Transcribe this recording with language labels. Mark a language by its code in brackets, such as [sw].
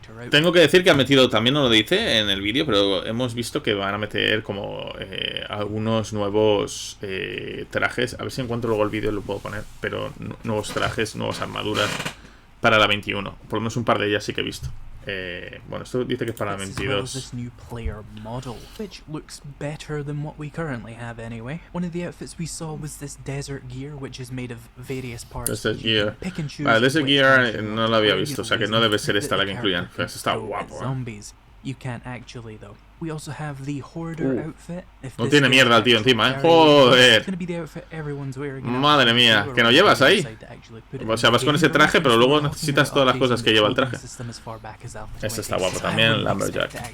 [es] Tengo que decir que han metido, también no lo dice en el vídeo, pero hemos visto que van a meter como algunos nuevos trajes. A ver si encuentro luego el vídeo y lo puedo poner. Pero nuevos trajes, nuevas armaduras para la 21. Por lo menos un par de ellas sí que he visto. Bueno, esto dice que es para la 22. [en] This new player model, which looks better than what we currently have anyway. One of the outfits we saw was this desert gear, which is made of various parts. Desert gear. [es] Vale, Desert gear no lo había visto, o sea que no debe ser esta la que incluyan. Pues está guapo, [en] Zombies. You can't actually though. We also have the Hoarder outfit. [es] No tiene mierda el tío encima, joder. Madre mía, ¿que no llevas ahí? O sea, vas con ese traje, pero luego necesitas todas las cosas que lleva el traje. Este está guapo también, Lumberjack.